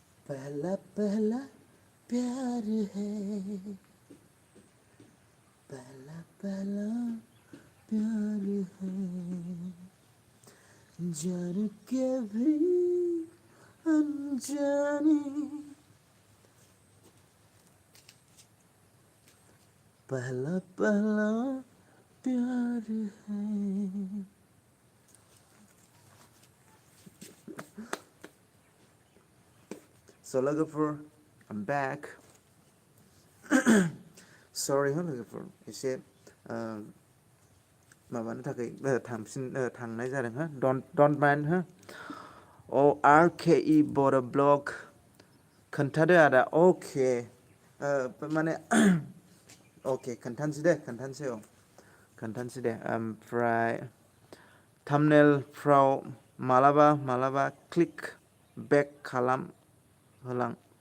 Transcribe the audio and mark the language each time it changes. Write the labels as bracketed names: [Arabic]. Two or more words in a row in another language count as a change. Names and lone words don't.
[Hindi] पहला पहला प्यार है, पहला पहला प्यार है, जान के भी अनजाने, पहला पहला प्यार है. [English] So लोगोफोर, I'm back. [Bodo] Sorry हो लोगोफोर, एसे माबानो थाखाय थांनाय जादों हो. [English] Don't mind [Bodo] हो. RKE बड ब्लग खोन्थादो आदा. अके माने अके खोन्थानोसै दे ओमफ्राय थाम्बनेलफ्राव मालाबा मालाबा [English] click bait [Bodo] खालाम होलां.